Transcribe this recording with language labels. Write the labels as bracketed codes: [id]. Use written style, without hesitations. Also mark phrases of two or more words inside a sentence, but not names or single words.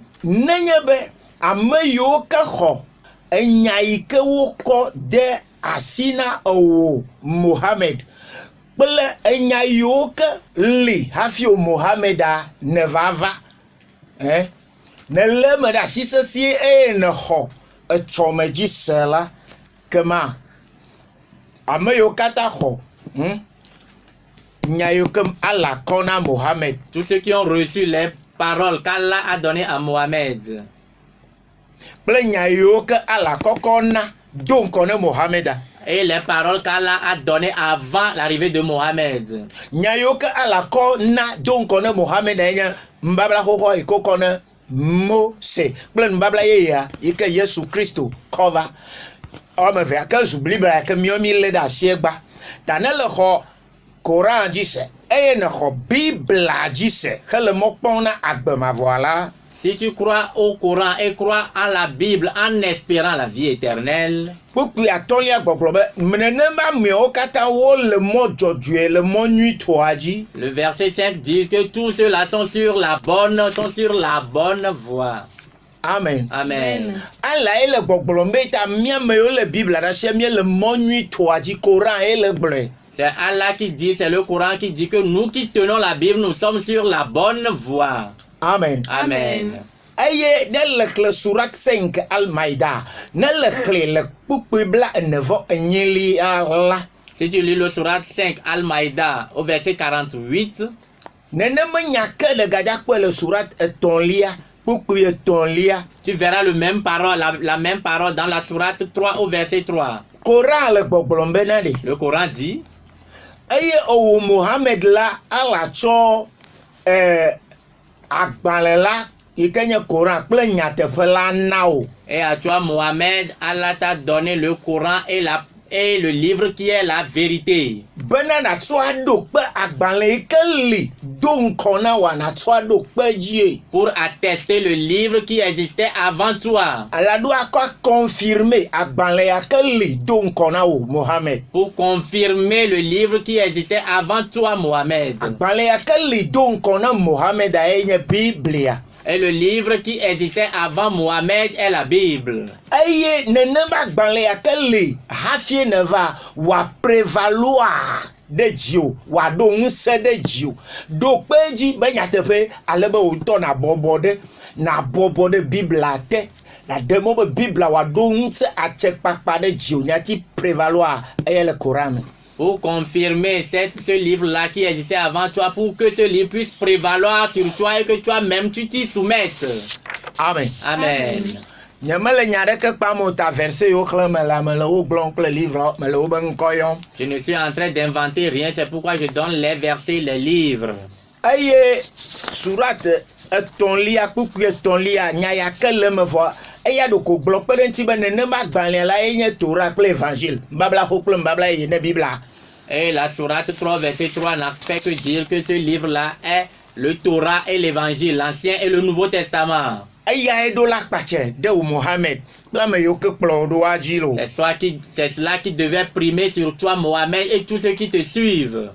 [ee] nenye be ame yiwo ke xɔ enya yi ke wokɔ de asi na ewò Mohammed kple enya yiwo ke li hafi o Mohammeda ne va va ne lé me ɖe asi sesĩe eye ne xɔ etsɔme dzi se la kema ame yiwo katã xɔ nya yiwo ke Allah kɔ na Mohammed. [fr] Tous ceux qui ont reçu les paroles qu'Allah a données à Mohamed. [ee] Kple nya yiwo ke Allah kɔkɔ na do ŋkɔ ne Mohammeda. [fr] Et les paroles qu'Allah a données avant l'arrivée de Mohamed. [ee] Nya yiwo ke Allah kɔ na do ŋkɔ ne Mohammeda nye nubabla xoxo yi ke wokɔ ne Mose kple nubabla yeyea yi ke Yesu Kristo kɔ va. Ɔme evea ke zu blibla ke míawo mi lé ɖe asi gba. Ta ne le xɔ Koran dzi se eye ne xɔ Bibla dzi se hele mɔ kpɔm na agbe mavɔa la. [fr] Si tu crois au Coran et crois en la Bible en espérant la vie éternelle, [ee] kpukpui atɔ̃lia gbɔgblɔ be nenema ameawo katã wole mɔ dzɔdzɔe le mɔ nyuitɔa dzi. [fr] le verset 5 dit que tous ceux-là sont sur la bonne voie. Amen. Amen. [ee] Allah ele gbɔgblɔm be ta míame yiwo le Bibla ɖe asia míele mɔ nyuitɔa dzi Koran ele gblɔe. [fr] C'est Allah qui dit, c'est le Coran qui dit que nous qui tenons la Bible, nous sommes sur la bonne voie. Amen. Amen. [ee] Eye ne le xlẽ surat 5 Al-Maïda ne le xlẽ le kpukpui bla enevɔ enyilia la. [fr] Si tu lis le surat 5 Al-Maïda au verset 48, [ee] Nenema nya ke ɖe gadzakpɔe le surat etɔ̃lia kpukpui etɔ̃lia. [fr] tu verras le même parole, la même parole dans la sourate 3 au verset 3. [ee] Koran le gbɔgblɔm bena ɖe. [fr] Le Coran dit, [ee] Eye owó Mohammed la Allah tsɔ agbalẽ la yi ke nye Koran kple nyateƒe la na wo. [fr] et à toi Mohamed, Allah t'a donné le Coran et le livre qui est la vérité. [ee] Bena natsɔ aɖo kpe agbalẽ yi ke li do ŋkɔ na wa natsɔ aɖo kpe dzie. [fr] Pour attester le livre qui existait avant toi. [ee] Alaɖo akɔ confirmer agbalẽ ya ke li do ŋkɔ na wo Mohammed. [fr] Pour confirmer le livre qui existait avant toi Mohamed. [ee] Agbalẽ ya ke li do ŋkɔ na Mohammed ye nye Biblia. [fr] Et le livre qui existait avant Mohamed est la Bible. [ee] Eye nenema agbalẽ ya ke li hafi ne va wa prévaloir de dzi wado ŋusẽ de dzi do kpe dzi be nyateƒe ale be wòtɔ na bɔbɔ ɖe bibla te na ɖe mɔ be bibla wado ŋusẽ atsekpakpa ɖe dzi nyati prévaloir eye le Coran me. [fr] Pour confirmer ce livre-là qui existait avant toi, pour que ce livre puisse prévaloir sur toi et que toi-même tu t'y soumettes. Amen. Amen. [ee] Nyemele nya ɖeke kpam o ta verset yo xlẽ me la me le wo gblɔm kple livre me le wo be ŋkɔ yɔm. [fr] Je ne suis en train d'inventer rien, c'est pourquoi je donne les versets, les livres. [ee] Eye surat etɔ̃lia kpukpui etɔ̃lia nya ya ke le me vɔ eya ɖeko gblɔ kpe ɖe ŋuti be nenema gbalẽ la ye nye Torah kple évangile mbabla xo kple mbabla ye ne Bibla. [fr] Et la sourate 3 verset 3 n'a fait que dire que ce livre-là est le Torah et l'évangile, l'Ancien et le Nouveau Testament. [ee] Eya eɖo la kpatsɛ de wo Mohamed kple ame yiwo ke kplɔ ɖo adzi lo. [fr] C'est cela qui devait primer sur toi, Mohamed, et tous ceux qui te suivent.